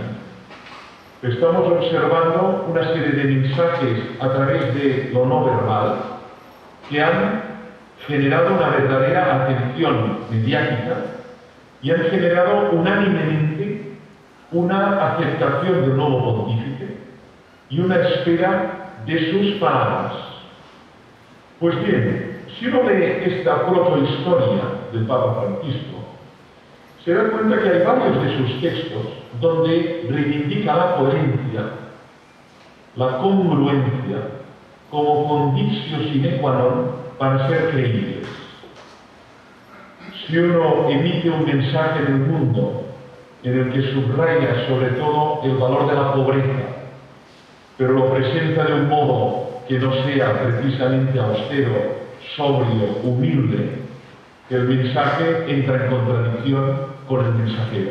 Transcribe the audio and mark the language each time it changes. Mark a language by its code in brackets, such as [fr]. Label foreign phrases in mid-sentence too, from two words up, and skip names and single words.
[es] Estamos observando una serie de mensajes a través de lo no verbal que han generado una verdadera atención mediática y han generado unánimemente una aceptación del nuevo pontífice y una espera de sus palabras. Pues bien, si uno lee esta protohistoria del Papa Francisco, se da cuenta que hay varios de sus textos donde reivindica la coherencia, la congruencia, como [la] conditio sine qua non [es] para ser creíbles. Si uno emite un mensaje del mundo en el que subraya sobre todo el valor de la pobreza, pero lo presenta de un modo que no sea precisamente austero, sobrio, humilde, el mensaje entra en contradicción con el mensajero.